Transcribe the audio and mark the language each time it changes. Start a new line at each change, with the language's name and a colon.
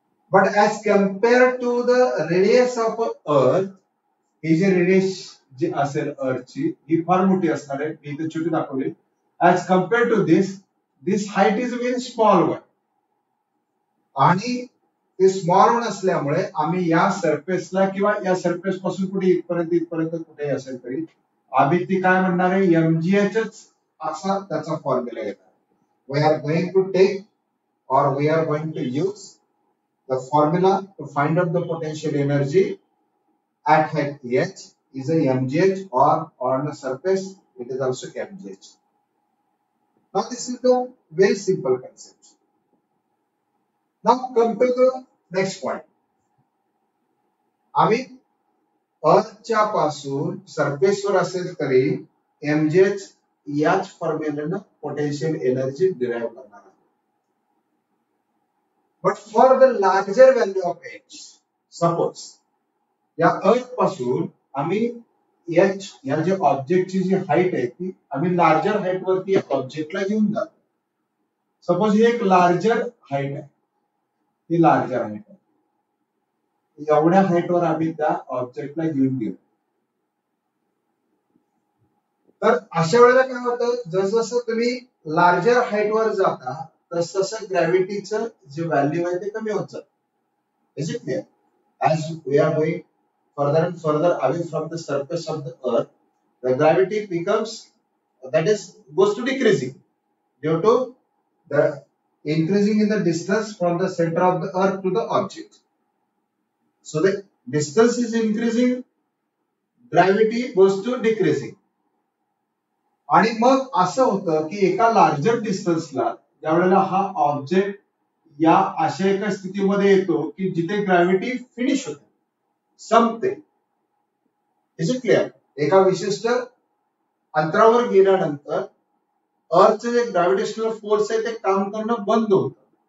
English: But as compared to the radius of earth,
Marathi: he G radius जी असेल अर्थची ही फार मोठी असणार आहे. मी इथे छोटी दाखवली.
English: As compared to this height is very small one.
Marathi: आणि ते स्मॉल वन असल्यामुळे आम्ही या सरफेसला किंवा या सरफेस पासून कुठे इथपर्यंत कुठे असेल तरी आम्ही ती काय म्हणणार आहे? एमजीएचच असा त्याचा फॉर्म्युला घेणार.
English: We are going to take or we are going to use the formula to find out the potential energy at height h is a mgh, or on a surface it is also mgh. Now this is the very simple concept. Now come to the next point.
Marathi: आम्ही अर्थच्या पासून सरफेसवर असेल तरी mgh याच फॉर्म्युलेनं potential energy derive करणार आहे.
English: But for the larger value of h, suppose
Marathi: या अर्थ पासून आम्ही h या जे ऑब्जेक्टची जी हाईट आहे ती आम्ही लार्जर हाईट वरती ऑब्जेक्टला घेऊन जातो. सपोज ही एक लार्जर हाईट आहे, ही लार्जर हाईट आहे. एवढ्या हाईटवर आम्ही त्या ऑब्जेक्टला घेऊन गेलो. तर अशा वेळेला काय होतं? जसं तुम्ही लार्जर हाईटवर जाता तसं ग्रॅव्हिटीचं जे व्हॅल्यू आहे ते कमी होत जातं.
English: Is it clear? As we are going further and further away from the surface of the earth, the gravity becomes, that is, goes to decreasing due to the increasing in the distance from the center of the earth to the object. So the distance is increasing, gravity goes to decreasing.
Marathi: आणि मग असं होतं की एका larger डिस्टन्सला ज्यावेळेला हा object या अशा एका स्थितीमध्ये येतो की जिथे ग्रॅव्हिटी फिनिश होते, संपते.
English: Is it clear?
Marathi: एका विशिष्ट अंतरावर गेल्यानंतर अर्थचे जे ग्रॅव्हिटेशनल फोर्स आहे ते काम करणं बंद होतं.